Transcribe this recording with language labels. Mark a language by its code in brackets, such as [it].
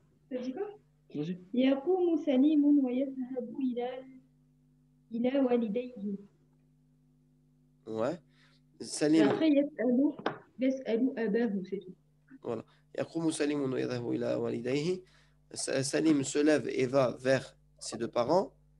[fr] T'as dit quoi [ar] يقوم سليم ويذهب إلى والديه. [fr] Ouais. Salim. Après, [ar] يسأل أباه, [fr] c'est tout. Voilà. [ar] يقوم سليم ويذهب إلى والديه. [fr] Salim se lève et va vers ses deux parents.